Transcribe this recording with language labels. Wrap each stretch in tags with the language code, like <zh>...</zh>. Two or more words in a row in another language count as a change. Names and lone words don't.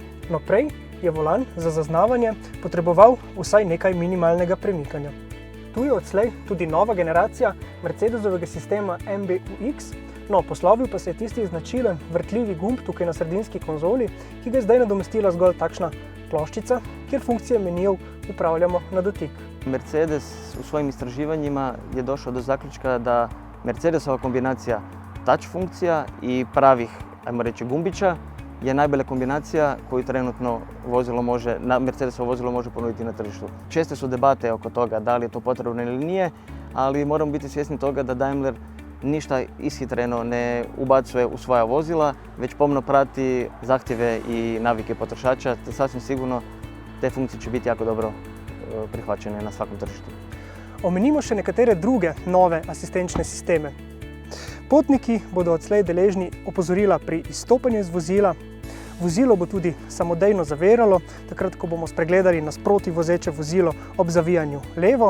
<sl>No, prej je volan za zaznavanje potreboval vsaj nekaj minimalnega premikanja. Tu je odslej tudi nova generacija Mercedesovega sistema MBUX, no, poslovil pa se je tisti značilen vrtljivi gumb tukaj na sredinski konzoli, ki ga je zdaj nadomestila zgolj takšna ploščica, kjer funkcije menijev upravljamo na dotik.</sl> <hr>Mercedes u svojim istraživanjima je došao do zaključka da Mercedesova kombinacija touch funkcija i pravih, ajmo reći, gumbića je najbolja kombinacija koju trenutno Mercedesovo vozilo može ponuditi na tržištu. Česte su debate oko toga da li je to potrebno ili nije, ali moramo biti svjesni toga da Daimler ništa ishitreno ne ubacuje u svoja vozila, već pomno prati zahtjeve i navike potrošača, te sasvim sigurno te funkcije će biti jako dobro prihvaćene na svakom tržištu.</hr> <sl>Omenimo še nekatere druge nove asistenčne sisteme. Potniki bodo odslej deležni opozorila pri izstopanju iz vozila. Vozilo bo tudi samodejno zaviralo, takrat, ko bomo spregledali nasproti vozeče vozilo ob zavijanju levo.</sl>